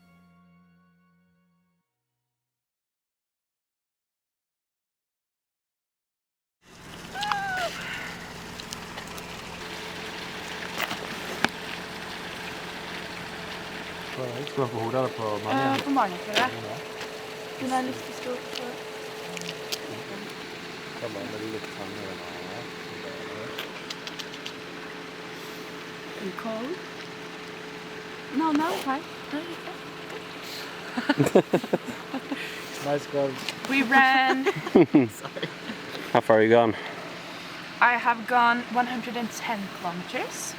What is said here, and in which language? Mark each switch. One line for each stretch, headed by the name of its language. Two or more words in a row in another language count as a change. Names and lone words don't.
Norwegian: Skal du på hodet eller på magen? På magen, tror jeg. Den har lyst til å stå på. Kan man med litt tannere.
English: Are you cold? No, fine. Nice girl. We ran. How far are you gone? I have gone 110 kilometers.